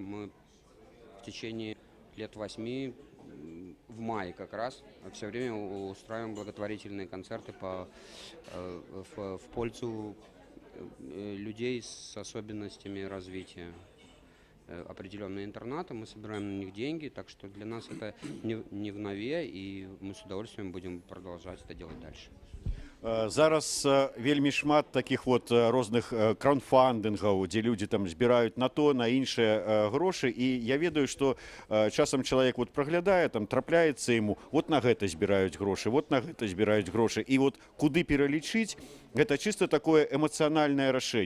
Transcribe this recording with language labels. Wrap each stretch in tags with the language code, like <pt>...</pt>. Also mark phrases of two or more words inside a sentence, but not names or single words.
<ru>Мы в течение лет 8 в мае как раз все время устраиваем благотворительные концерты в пользу людей с особенностями развития. Определенные интернаты, мы собираем на них деньги, так что для нас это не в нове, и мы с удовольствием будем продолжать это делать дальше.</ru> <be>Зараз вельмі шмат таких вот розных краундфандингаў, дзе людзі там збіраюць на то, на іншыя грошы, і я ведаю, што часам чалавек вот праглядае, там трапляецца яму, вот на гэта збіраюць грошы, вот на гэта збіраюць грошы, і вот куды пералічыць, гэта чисто такое эмацыянальнае рашэнне.</be>